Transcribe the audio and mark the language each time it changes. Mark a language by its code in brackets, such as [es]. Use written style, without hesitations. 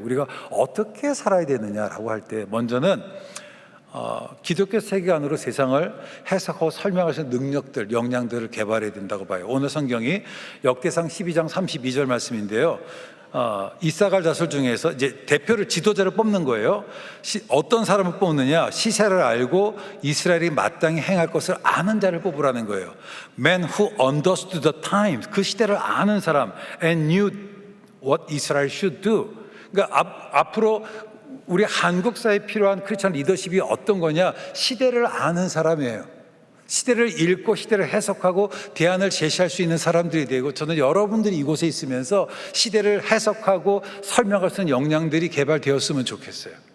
[ko] 우리가 어떻게 살아야 되느냐라고 할 때 먼저는 기독교 세계관으로 세상을 해석하고 설명할 수 있는 능력들, 역량들을 개발해야 된다고 봐요. 오늘 성경이 역대상 12장 32절 말씀인데요. 이사갈 자손 중에서 이제 대표를 지도자를 뽑는 거예요. 어떤 사람을 뽑느냐? 시세를 알고 이스라엘이 마땅히 행할 것을 아는 자를 뽑으라는 거예요. [en] Man who understood the times, [ko] 그 시대를 아는 사람, [en] and knew what Israel should do. [ko] 그러니까 앞으로 우리 한국 사회에 필요한 크리스천 리더십이 어떤 거냐? 시대를 아는 사람이에요. 시대를 읽고 시대를 해석하고 대안을 제시할 수 있는 사람들이 되고, 저는 여러분들이 이곳에 있으면서 시대를 해석하고 설명할 수 있는 역량들이 개발되었으면 좋겠어요.